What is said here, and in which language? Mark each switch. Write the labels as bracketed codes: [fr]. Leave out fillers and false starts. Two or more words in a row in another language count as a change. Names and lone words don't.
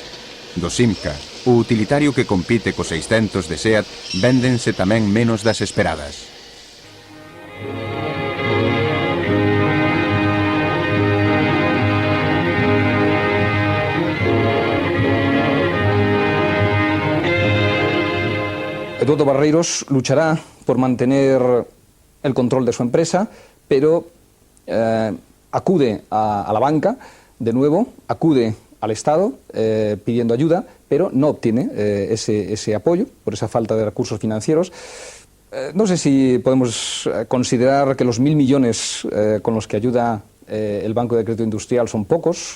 [gl] Do Simca, o utilitario que compite co 600 de Seat, véndense tamén menos das esperadas. [es] Eduardo Barreiros luchará por mantener el control de su empresa, pero acude a la banca, de nuevo, acude al Estado pidiendo ayuda, pero no obtiene ese apoyo por esa falta de recursos financieros. No sé si podemos considerar que los 1.000 millones con los que ayuda el Banco de Crédito Industrial son pocos.